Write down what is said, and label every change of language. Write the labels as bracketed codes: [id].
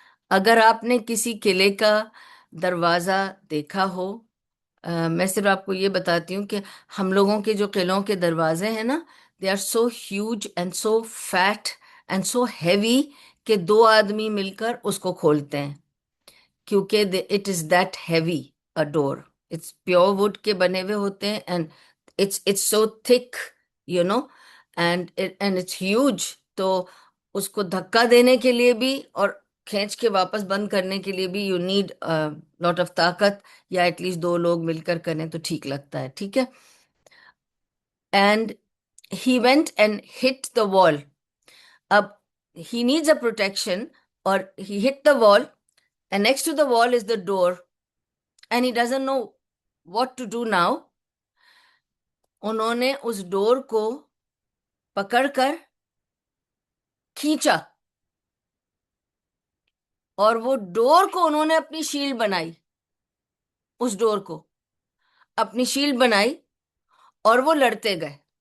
[ur] اگر آپ نے کسی قلعے کا دروازہ دیکھا ہو، میں صرف آپ کو یہ بتاتی ہوں کہ ہم لوگوں کے جو قلعوں کے دروازے ہیں نا، [en] they are so huge and so fat and so heavy [ur] کہ 2 آدمی مل کر اس کو کھولتے ہیں، کیونکہ [en] It is that heavy a door. It's pure wood [ur] کے بنے ہوئے ہوتے ہیں، and [en] it's so thick, you know, and it's huge. [ur] تو اس کو دھکا دینے کے لیے بھی اور کھینچ کے واپس بند کرنے کے لیے بھی [en] you need lot of [ur] طاقت، یا [en] at least [ur] دو لوگ مل کر کریں تو ٹھیک لگتا ہے، ٹھیک ہے. [en] And he went and hit the wall. اب he needs a protection, or he hit the wall, and next to the wall is the door, and he doesn't know what to do now. [ur] انہوں نے اس ڈور کو پکڑ کر کھینچا، اور وہ ڈور کو انہوں نے اپنی شیلڈ بنائی، اس ڈور کو اپنی شیلڈ بنائی، اور وہ لڑتے گئے.